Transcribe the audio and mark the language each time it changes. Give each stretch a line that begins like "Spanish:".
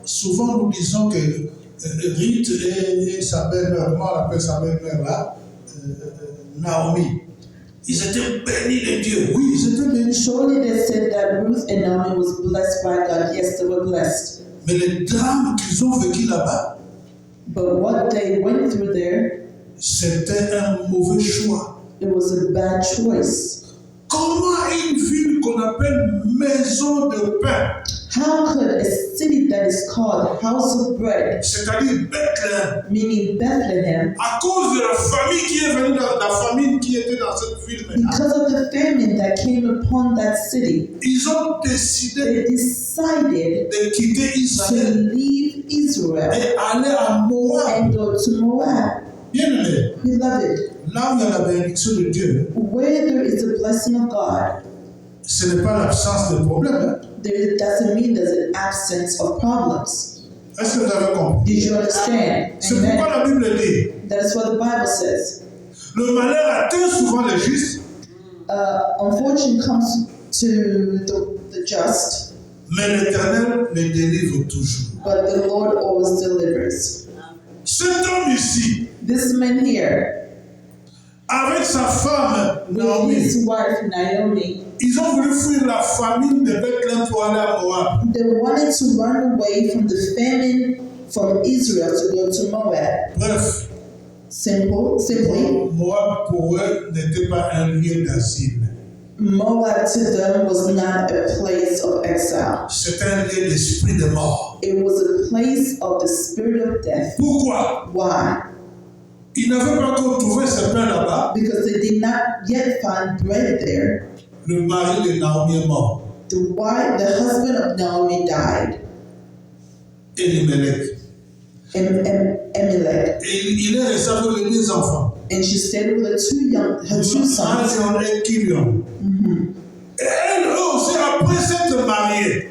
French: Souvent nous disons que Ruth et sa belle-mère, comment on appelle sa belle-mère là, Naomi, ils étaient bénis de Dieu. Oui, ils étaient bénis.
English: surely they said that Ruth and Naomi was blessed by God. Yes, they were blessed.
French: Mais le drame qu'ils ont vécu là-bas,
English: But what they went through there,
French: c'était un mauvais choix.
English: it was a bad choice.
French: Comment une ville qu'on appelle maison de pain,
English: How could a city that is called House of Bread,
French: c'est-à-dire Bethléem,
English: meaning Bethlehem,
French: à cause de la famille qui est venue, la famille qui était dans cette ville maintenant,
English: because of the famine that came upon that city,
French: ils ont décidé
English: they decided
French: de quitter
English: to Israël leave Israel
French: et aller à Moab.
English: and go to Moab.
French: Bien aimé,
English: Beloved,
French: là où il y a la bénédiction de Dieu,
English: where there is the blessing of God,
French: ce n'est pas l'absence de problème. Hein?
English: there doesn't mean there's an absence of problems.
French: Est-ce que vous avez compris?
English: Did you understand?
French: C'est pourquoi
English: Amen.
French: la Bible dit,
English: That is what the Bible says.
French: le malheur atteint souvent les justes,
English: Unfortune comes to the just,
French: mais l'Éternel les délivre toujours.
English: but the Lord always delivers.
French: Cet homme ici,
English: This man here,
French: avec sa femme
English: with Naomi, his wife Naomi,
French: ils ont voulu fuir la famine de Bethléem pour aller à Moab.
English: they wanted to run away from the famine from Israel to go to Moab.
French: Bref,
English: Simply,
French: Moab pour eux n'était pas un lieu d'asile.
English: Moab to them was not a place of exile.
French: C'était un lieu d'esprit de mort.
English: It was a place of the spirit of death.
French: Pourquoi?
English: Why?
French: Ils n'avaient pas encore trouvé ce pain là-bas.
English: Because they did not yet find bread there.
French: Le mari de Naomi est mort.
English: The husband of Naomi died,
French: Elimelech.
English: Emelech,
French: Et il est resté avec les deux enfants.
English: and she stayed with her two sons.
French: Mazion et Kilion. Et elle, eux aussi, après s'être mariés,